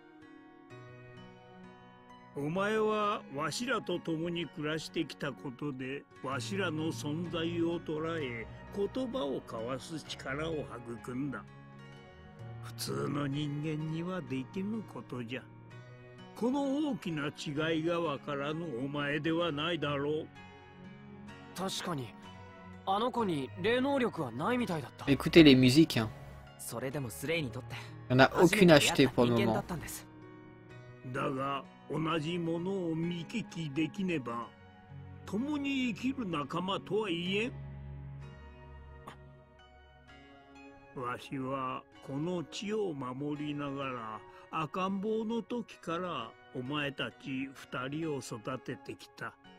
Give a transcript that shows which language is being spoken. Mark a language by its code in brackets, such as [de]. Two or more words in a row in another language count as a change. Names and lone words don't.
[ja] お前はわしらと共に暮らしてきたことでわしらの存在を捉え言葉を交わす力を育んだ。普通の人間にはできぬことじゃ。この大きな違いがわからぬお前ではないだろう。確かに、あの子に霊能力はないみたいだった。 [fr] Écoutez les musiques, hein. [ja] それでもスレイにとって [fr] Il n'y en a [ja] 初め [fr] aucune [ja] て [fr] achetée [ja] 出会った [fr] pour le [ja] 人間だ [fr] moment. [ja] ったんです。だが同じものを見聞きできねば共に生きる仲間とは言えん。わしはこの地を守りながら赤ん坊の時からお前たち二人を育ててきた。